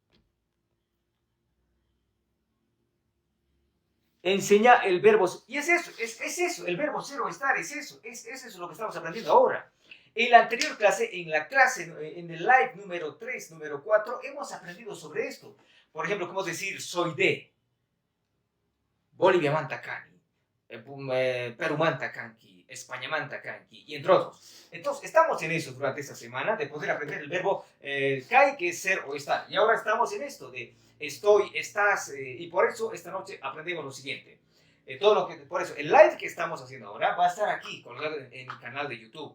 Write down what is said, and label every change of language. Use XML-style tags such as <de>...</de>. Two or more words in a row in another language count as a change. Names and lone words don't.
<es>Enseña el verbo, y es eso, el verbo ser o estar, es eso lo que estamos aprendiendo ahora. En la anterior clase, en el live número 3, número 4, hemos aprendido sobre esto. Por ejemplo, cómo decir soy de,</es> <qu>Bolivia manta cani, Perú manta canqui, España manta canqui,</qu> <es>y entre otros. Entonces, estamos en eso durante esta semana, de poder aprender el verbo kai, que es ser o estar. Y ahora estamos en esto de estoy, estás, y por eso esta noche aprendemos lo siguiente. Por eso, el live que estamos haciendo ahora va a estar aquí, colgado en mi canal de YouTube.</es>